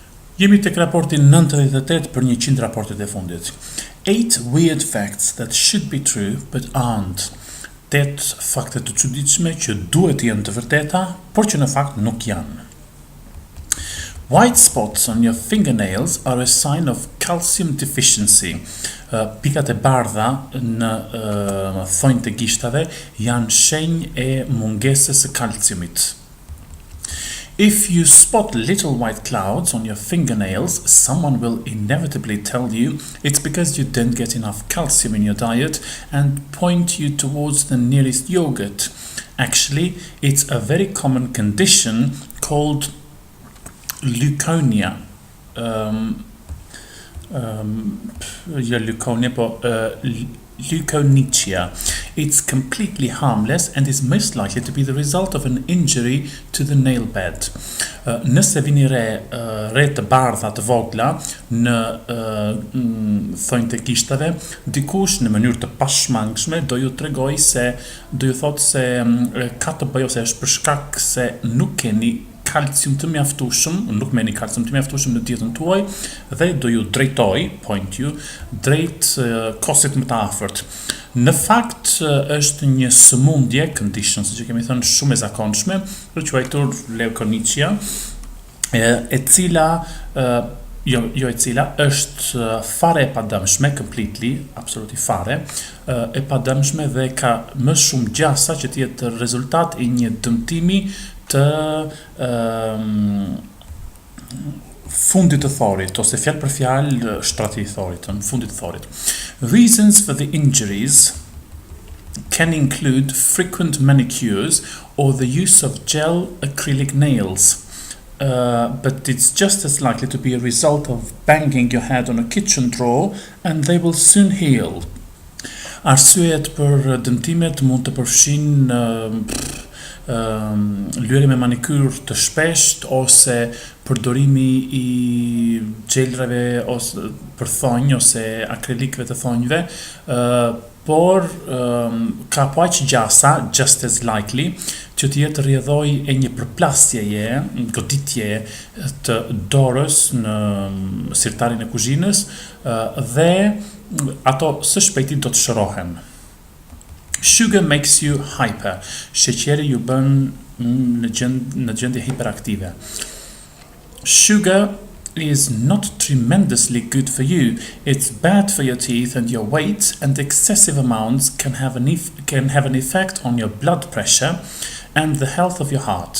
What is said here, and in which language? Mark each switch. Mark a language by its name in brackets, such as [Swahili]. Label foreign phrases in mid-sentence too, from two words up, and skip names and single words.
[Albanian] Jemi tek raporti 98 për 100 raportet e fundit. [English] 8 weird facts that should be true but aren't. [Albanian] 8 fakte të çuditshme që duhet të jenë të vërteta, por që në fakt nuk janë. [English] White spots on your fingernails are a sign of calcium deficiency. [Albanian] Pikat e bardha në thonjtë e gishtave janë shenjë e mungesës së kalciumit. [English] If you spot little white clouds on your fingernails, someone will inevitably tell you it's because you didn't get enough calcium in your diet and point you towards the nearest yogurt. Actually, it's a very common condition called leukonia. Leukonychia. It's completely harmless and is most likely to be the result of an injury to the nail bed. [Albanian] Nëse vini re të bardha të vogla në thonjtë e gishtave, dikush në mënyrë të pashmangshme do ju thotë se ka të bëjë ose është për shkak se nuk keni kalcium të mjaftueshëm, nuk merrni kalcium të mjaftueshëm në dietën tuaj dhe do ju drejtoj, [English] point you, [Albanian] drejt kosit më të afërt. Në fakt është një sëmundje, condition, siç e kemi thënë, shumë e zakonshme, për quajtur leukonychia, e cila është fare e padëmshme, [English] completely, absolutely [Albanian] fare, e padëmshme dhe ka më shumë gjasa që të jetë rezultat i një dëmtimi të fundit të thorit, ose fjalë për fjalë shtrati i thorit, në fundit të thorit. [English] Reasons for the injuries can include frequent manicures or the use of gel acrylic nails. But it's just as likely to be a result of banging your head on a kitchen drawer and they will soon heal. [Albanian] Arsyet për dëmtimet mund të përfshijnë lyerje me manikyr të shpesht ose përdorimi i gjelrave ose për thonjë ose akrilikëve të thonjëve, por ka aq gjasa, [English] just as likely, [Albanian] që të jetë rrjedhoj e një përplasjeje, goditje të dorës në sirtarin e kuzhinës dhe ato së shpejti do të shërohen. [English] Sugar makes you hyper. [Albanian] Sheqeri ju bën në gjendje hiperaktive. [English] Sugar is not tremendously good for you. It's bad for your teeth and your weight, and excessive amounts can have an effect on your blood pressure and the health of your heart.